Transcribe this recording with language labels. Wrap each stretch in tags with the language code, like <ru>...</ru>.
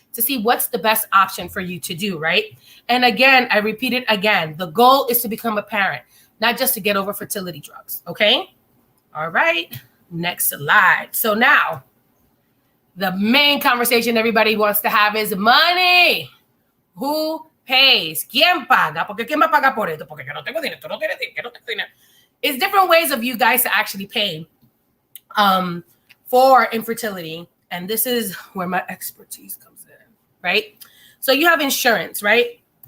<en>to see what's the best option for you to do, right? And again, I repeat it again, the goal is to become a parent, not just to get over fertility drugs, okay? All right, next slide. So now, the main conversation everybody wants to have is money. Who pays?</en> <es>¿Quién paga? Porque ¿quién va a pagar por esto? Porque yo no tengo dinero, tú no tienes dinero.</es> <en>It's different ways of you guys to actually pay for infertility. And this is where my expertise comes in, right? So you have insurance, right?</en>